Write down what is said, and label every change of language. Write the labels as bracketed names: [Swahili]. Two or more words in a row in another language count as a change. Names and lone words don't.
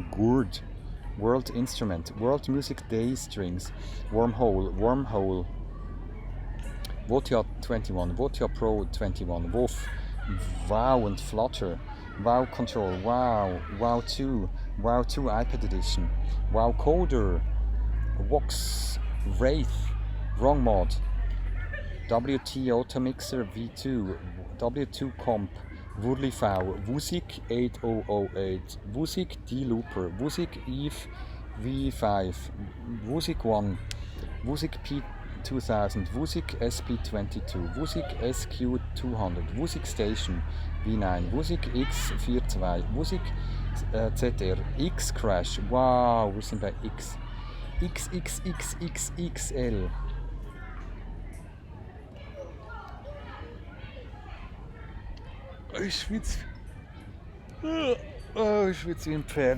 [German] Gourd, World Instrument, World Music Day Strings, Wormhole, Votia 21, Votia Pro 21, Wolf, Wow and Flutter, Wow Control, Wow 2, Wow 2 iPad Edition, Wow Coder, Vox, Wraith, Wrong Mod, WT Auto Mixer V2, W2 Comp, Wurli V, Vusik 8008, Vusik D-Looper, Vusik Eve V5, Vusik 1, Vusik P2000, Vusik SP22, Vusik SQ200, Vusik Station V9, Vusik X42, Vusik ZR, X-Crash, wow, wir sind bei X, XXXXXL. Ich schwitze. Oh, ich schwitze wie ein Pferd.